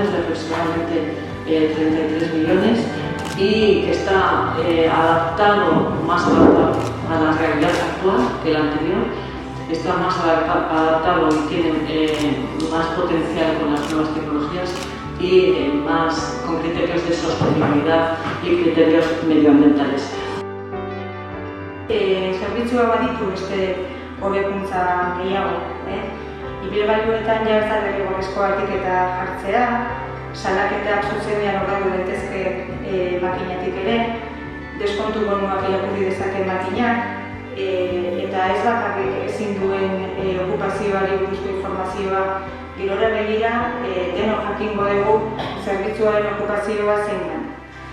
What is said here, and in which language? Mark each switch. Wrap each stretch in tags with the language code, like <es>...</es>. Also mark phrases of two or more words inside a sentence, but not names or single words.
<es>aproximadamente 33 millones y que está adaptado, más adaptado a la realidad actual que el anterior, está más adaptado y tiene más potencial con las nuevas tecnologías y más con criterios de sostenibilidad y criterios medioambientales.</es> <eu>Zerbitzua baditu beste hobekuntza gehiago. Ibilgailuetan ja ez da derrigorrezkoa etiketa jartzea, salaketak zuzenean ordaindu daitezke makinatik ere, deskontu bonuak irakurri dezake makinak, eta ez bakarrik ezin duen okupazioari buruzko informazioa girora begira, denok jakingo dugu zerbitzuaren okupazioa zein da.</eu>